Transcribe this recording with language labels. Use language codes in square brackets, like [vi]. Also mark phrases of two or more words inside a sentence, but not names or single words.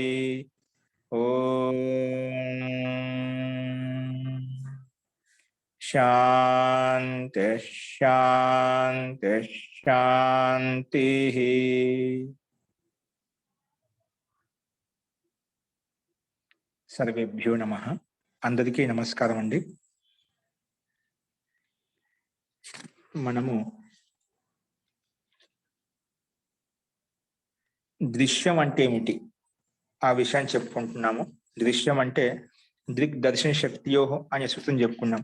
[sa] ओम शांति शांति शांति। सर्वेभ्यो नमः। [te] అందరికీ నమస్కారం అండీ। మనము దృశ్యం అంటే ఏమిటి ఆ విషయాన్ని చెప్పుకుంటున్నాము. దృశ్యం అంటే దృక్ దర్శన శక్తియోహ అనే సూత్రం చెప్పుకున్నాం.